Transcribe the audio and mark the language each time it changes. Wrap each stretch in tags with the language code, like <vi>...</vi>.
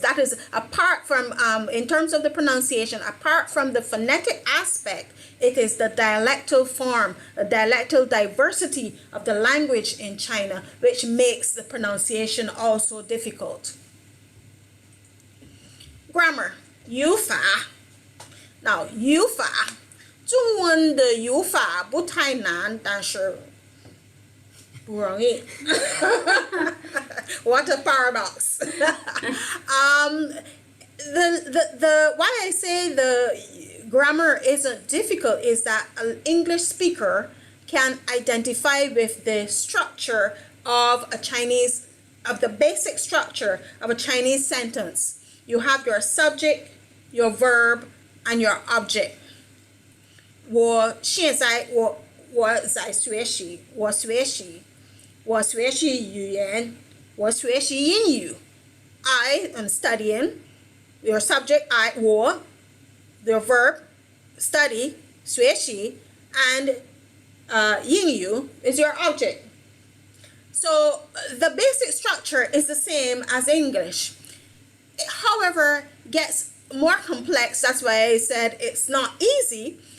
<en>That is apart from, in terms of the pronunciation, apart from the phonetic aspect, it is the dialectal form, the dialectal diversity of the language in China, which makes the pronunciation also difficult. Grammar, 语法.</en> <zh>Now, 语法，中文的语法不太难，但是不容易。</zh> <en>What a paradox. Why I say the grammar isn't difficult is that an English speaker can identify with the structure of the basic structure of a Chinese sentence. You have your subject, your verb, and your object.</en> <zh>我现在在学习语言，我学习英语。</zh> <en>I am studying. Your subject,我. Your verb, study, 学习, and 英语 is your object. So the basic structure is the same as English. It, however, gets more complex. That's why I said it's not easy.</en>